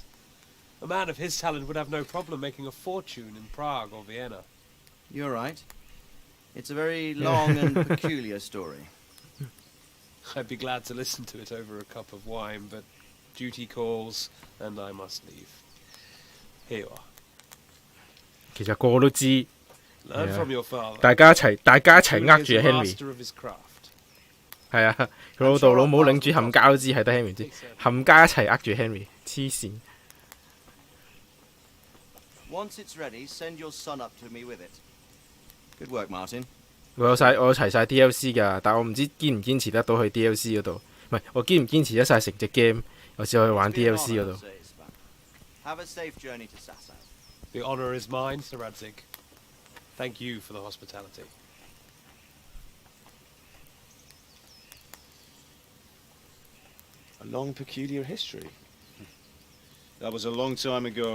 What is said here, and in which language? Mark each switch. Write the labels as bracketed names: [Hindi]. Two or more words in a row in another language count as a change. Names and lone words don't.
[English] A man of his talent would have no problem making a fortune in Prague or Vienna. You're right. It's a very long and peculiar story. I'd be glad to listen to it over a cup of wine, but duty calls, and I must leave. Here you are. [Cantonese] 其實個個都知， [English] Learn from your father. [Cantonese] 大家一齊呃住 [English] Truly is the Henry。 master of his craft. [Cantonese] 係啊，佢老豆老母領住冚家都知，係得 Henry 知，冚家一齊呃住 Henry， 黐線。 [English] Once it's ready, send your son up to me with it. Good work, Martin. [Cantonese] 我有齊晒 DLC 㗎，但我唔知堅唔堅持得到去 DLC 嗰度，唔係我堅唔堅持得晒成隻 game， 我先可以玩 DLC 嗰度。 [English] Have a safe journey to Sasau. The honor is mine, Sir Radzik. Thank you for the hospitality. A long, peculiar history. That was a long time ago.